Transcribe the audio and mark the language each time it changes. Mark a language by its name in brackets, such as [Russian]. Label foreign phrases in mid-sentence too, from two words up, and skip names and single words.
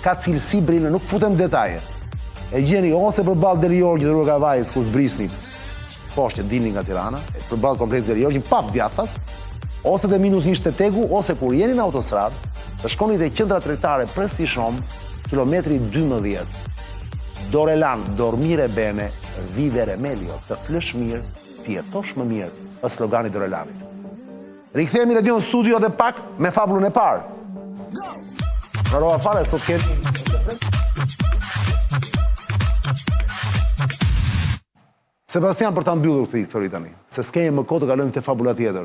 [Albanian] Ka cilësi brillë, nuk futem detaje. E gjeni ose përballë Deli Jorgjit dhe rruga Vajës ku zbrisni poshtë që dilni nga Tirana, përballë kompleks Deli Jorgjit pap djathtas, ose te -1 Shteteku, ose kur jeni në autostradë, të shkoni te qendra tregtare Prestishom, kilometri 12. Dorelan, [Italian] dormire bene, vivere meglio, [Albanian] të flësh mirë, ti jetosh më mirë, është slogani i Dorelanit. Rikthehemi në Dion Studio dhe pak me fabulën e parë. Rarova fare sot kemi Sebastian për ta mbyllur këtë histori tani, se s'kemi më kohë të kalojmë te fabula tjetër.